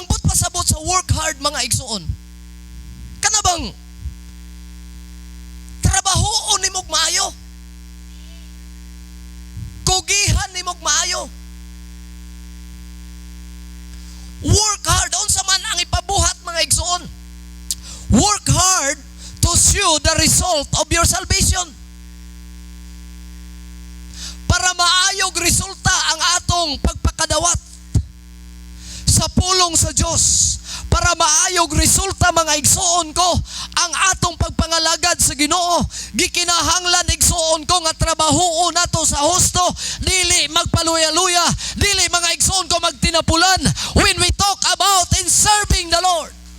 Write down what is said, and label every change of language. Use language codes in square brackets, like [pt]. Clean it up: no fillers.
[ceb] Pasabot sa [en] work hard [ceb] mga igsuon. Kanabang trabahoon nimog maayo. Kugihan nimog maayo. [en] Work hard. [ceb] Unsa man ang ipabuhat mga igsuon. [en] Work hard to show the result of your salvation. [ceb] Para maayog resulta ang atong pagpakadawat sa pulong sa Diyos, para para maayog resulta mga igsoon ko ang atong pagpangalagad sa Ginoo. Gikinahanglan igsoon ko nga trabahoon nato sa husto, dili magpaluya-luya, dili mga igsoon ko magtinapulan [en] when we talk about in serving the Lord.